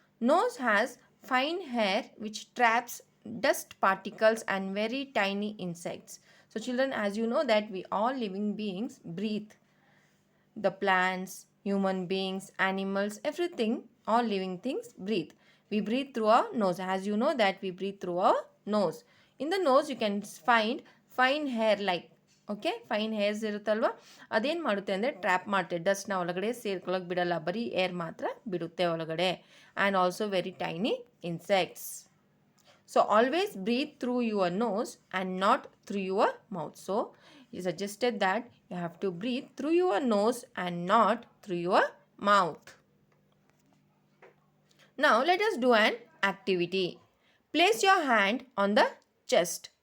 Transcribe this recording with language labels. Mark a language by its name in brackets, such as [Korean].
[English] Nose has fine hair which traps dust particles and very tiny insects. So children, as you know that we all living beings breathe. The plants, human beings, animals, everything, all living things breathe. We breathe through our nose. As you know that we breathe through our nose. In the nose you can find fine hair like [Kannada] okay fine hairs ಇರುತ್ತಲ್ವ ಅದೇನು ಮಾಡುತ್ತೆ ಅಂದರೆ trap ಮಾಡುತ್ತೆ ಡಸ್ಟ್ನ ಒಳಗಡೆ ಸೇರ್ಕೊಳ್ಳೋಕೆ ಬಿಡಲ್ಲ, ಬರೀ air ಮಾತ್ರ ಬಿಡುತ್ತೆ ಒಳಗಡೆ. [English] And also very tiny insects. So always breathe through your nose and not through your mouth. So it is suggested that you have to breathe through your nose and not through your mouth. Now let us do an activity. Place your hand on the chest.